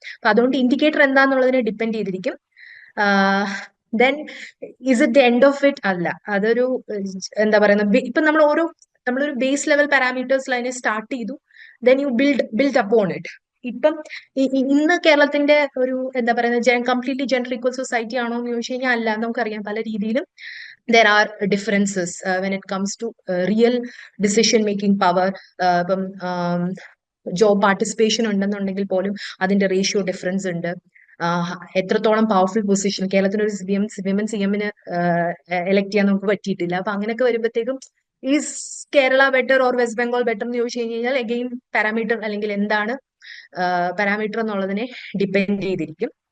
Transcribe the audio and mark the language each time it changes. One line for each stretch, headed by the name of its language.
Malayalam: അപ്പൊ അതുകൊണ്ട് indicator എന്താന്നുള്ളതിനെ depend ചെയ്തിരിക്കും.
English: Then is it the end of it?
Malayalam: അല്ല, അതൊരു എന്താ പറയുന്നത്, ഇപ്പൊ നമ്മളൊരു ബേസ് ലെവൽ പാരാമീറ്റേഴ്സിൽ അതിനെ സ്റ്റാർട്ട് ചെയ്തു,
English: Then you build upon it.
Malayalam: ഇപ്പം ഇന്ന് കേരളത്തിന്റെ ഒരു എന്താ പറയുന്നത് കംപ്ലീറ്റ്ലി ജെൻഡർ ഈക്വൽ സൊസൈറ്റി ആണോ എന്ന് ചോദിച്ചു കഴിഞ്ഞാൽ അല്ല. നമുക്കറിയാം പല രീതിയിലും
English: there are differences when it comes to real decision making power.
Malayalam: ഇപ്പം ജോബ് പാർട്ടിസിപ്പേഷൻ ഉണ്ടെന്നുണ്ടെങ്കിൽ പോലും അതിന്റെ റേഷ്യോ ഡിഫറൻസ് ഉണ്ട്. എത്രത്തോളം പവർഫുൾ പൊസിഷൻ കേരളത്തിന് ഒരു വിമൻ CM-ന് എലക്ട് ചെയ്യാൻ നമുക്ക് പറ്റിയിട്ടില്ല. അപ്പൊ അങ്ങനെയൊക്കെ വരുമ്പോഴത്തേക്കും
English: is Kerala better or West Bengal better
Malayalam: എന്ന് ചോദിച്ചു കഴിഞ്ഞാൽ അഗെയിൻ പാരാമീറ്റർ അല്ലെങ്കിൽ എന്താണ് പാരാമീറ്റർ എന്നുള്ളതിനെ ഡിപ്പെൻഡ് ചെയ്തിരിക്കും.